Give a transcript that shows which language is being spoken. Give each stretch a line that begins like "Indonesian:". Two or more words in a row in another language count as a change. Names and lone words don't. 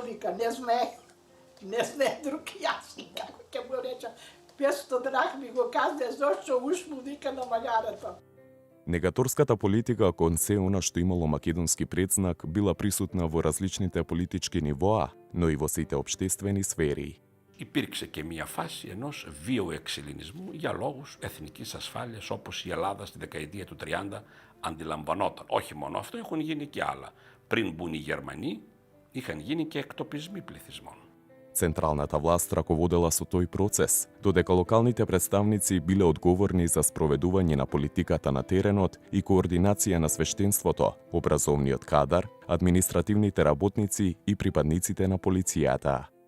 Macedonian: Вика, не знае друг јазик. Како ќе му реча, 500 драхми го казне, зошто уш му вика на магарето? Негаторската политика кон се она што имало македонски предзнак била присутна во различните политички нивоа, но и во сите општествени сфери.
Greek: Υπήρξε και μια φάση ενός βίαιου εξελληνισμού για λόγους εθνικής ασφάλειας, όπως η Ελλάδα στη δεκαετία του 30 αντιλαμβανόταν. Όχι μόνο αυτό, έχουν γίνει και άλλα. Πριν μπουν οι Γερμανοί, είχαν γίνει και εκτοπισμοί πληθυσμών.
Macedonian: Централната власт раководела со тој процес, додека локалните представници биле одговорни за спроведување на политиката на теренот и координација на свештенството, образовниот кадар, административните работници и припадниците на полицијата.